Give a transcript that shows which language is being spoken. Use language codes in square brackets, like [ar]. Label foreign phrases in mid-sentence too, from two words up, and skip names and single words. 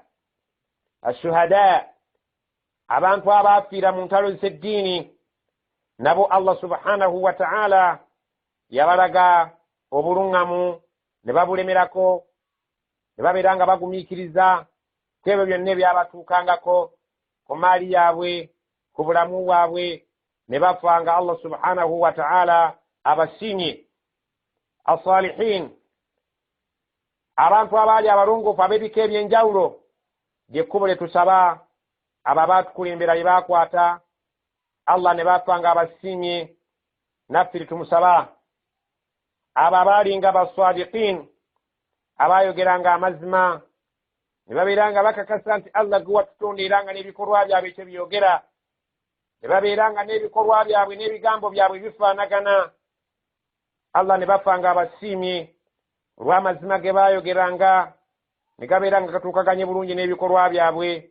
[lg] Ashuhada, abantu abaafiira mu ntalo z'eddiini, nabo [ar] الله سبحانه وتعالى [lg] yabalaga obuluŋŋamu ne babulemerako, ne babeera nga bagumiikiriza ku ebyo byonna ebyabatuukangako, ku maali yaabwe ku bulamu bwabwe ne bafanga [ar] الله سبحانه وتعالى [lg] abasiimye. As-salihin, abantu abaali abalongoofu ab'ebika ebyenjawulo, lyekkubo lye tusaba abo abaatukulembera lye baakwata Allah ne bafanga abasiimye, naffe tumusaba. Abo abaalinga basadiqin, abaayogeranga amazima ne babeeranga bakakasa nti Allah gwe watutonda era nga n'ebikolwa byabwe ekyo byogera, ne babeeranga n'ebikolwa byabwe n'ebigambo byabwe bifaanagana, Allah ne bafanga abasiimye olw'amazima ge baayogeranga ne gabeeranga katuukaganye bulungi n'ebikolwa byabwe.